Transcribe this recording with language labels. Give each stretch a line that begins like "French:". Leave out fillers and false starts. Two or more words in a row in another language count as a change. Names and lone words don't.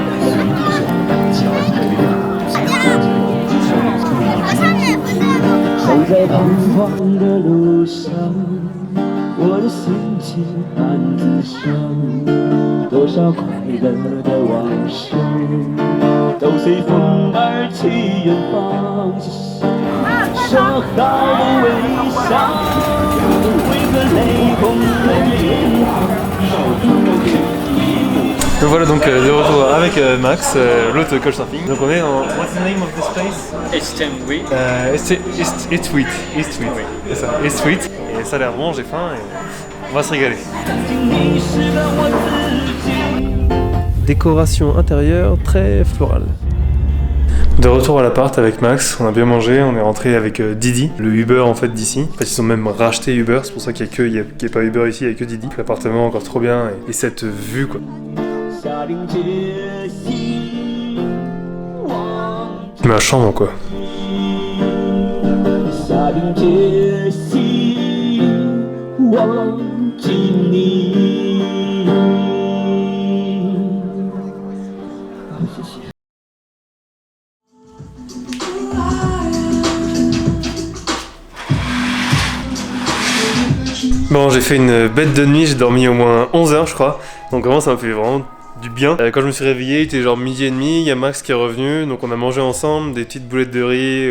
Chinese: 随便选，脚底给力走在彷徨的路上，我的心情暗自伤，多少快乐的往事都随风而去远方。说好的微笑，为何泪红了眼眶？
French: Donc voilà, donc de retour avec Max, l'autre coach surfing. Donc on est dans...
English: What's the name of this place? East-Street. East-Street.
French: C'est ça, East-Street. Et ça a l'air bon, j'ai faim et on va se régaler. Décoration intérieure très florale. De retour à l'appart avec Max, on a bien mangé, on est rentré avec Didi, le Uber en fait d'ici. En fait ils ont même racheté Uber, c'est pour ça qu'il n'y a pas Uber ici, il n'y a que Didi. L'appartement encore trop bien et cette vue quoi. Ma chambre quoi.
Chinese: 下定决心忘记你。好，谢谢。
French: Bon, j'ai fait une bête de nuit, j'ai dormi au moins 11 heures je crois, donc vraiment ça m'a fait vraiment du bien. Quand je me suis réveillé, il était genre 12h30, il y a Max qui est revenu, donc on a mangé ensemble des petites boulettes de riz.